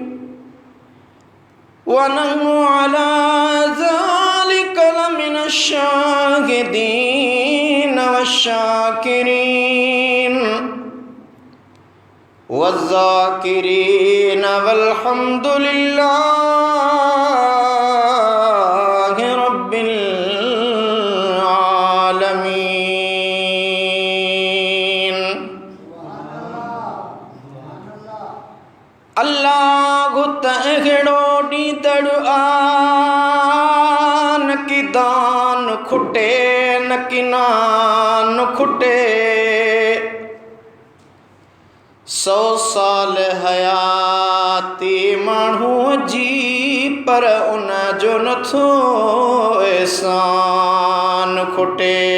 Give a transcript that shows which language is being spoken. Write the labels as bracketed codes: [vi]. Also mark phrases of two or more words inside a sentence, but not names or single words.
[ar] ونحن على ذلك لمن الشاهدين والشاكرين والذاكرين والحمد لله رب العالمين. [sd] अल्लाह तहड़ो डी तड़आन की दान खुटे न किनान खुटे 100 साल हयाती माण्हू जी पर उन जो नथो एहसान खुटे।